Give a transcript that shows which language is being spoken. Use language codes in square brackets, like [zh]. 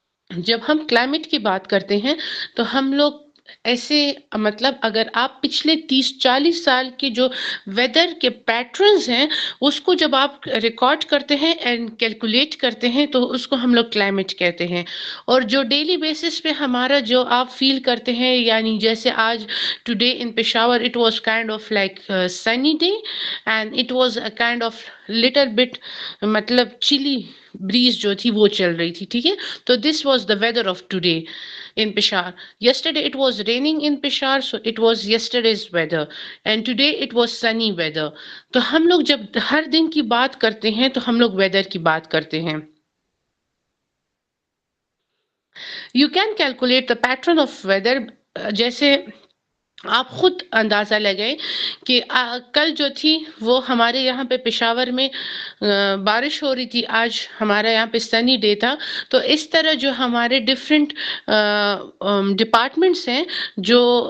[ur] جب ہم کلائمیٹ کی بات کرتے ہیں تو ہم لوگ ایسے مطلب اگر آپ پچھلے 30-40 سال کے جو ویدر کے پیٹرنز ہیں اس کو جب آپ ریکارڈ کرتے ہیں اینڈ کیلکولیٹ کرتے ہیں تو اس کو ہم لوگ کلائمیٹ کہتے ہیں۔ اور جو ڈیلی بیسس پہ ہمارا جو آپ فیل کرتے ہیں، یعنی جیسے آج [en] today in Peshawar it was kind of like sunny day and it was a kind of little bit [ur] مطلب چلی بریز جو تھی وہ چل رہی تھی، ٹھیک ہے، تو [en] This was the weather of today in Peshawar. Yesterday it was raining in Peshawar, so it was yesterday's weather. And today it was sunny weather. [ur] تو ہم لوگ جب ہر دن کی بات کرتے ہیں تو ہم لوگ ویدر کی بات کرتے ہیں۔ [en] You can calculate the pattern of weather، [ur] جیسے آپ خود اندازہ لگائیں کہ کل جو تھی وہ ہمارے یہاں پہ پشاور میں بارش ہو رہی تھی، آج ہمارا یہاں پہ سنی ڈے تھا۔ تو اس طرح جو ہمارے ڈفرینٹ ڈپارٹمنٹس ہیں جو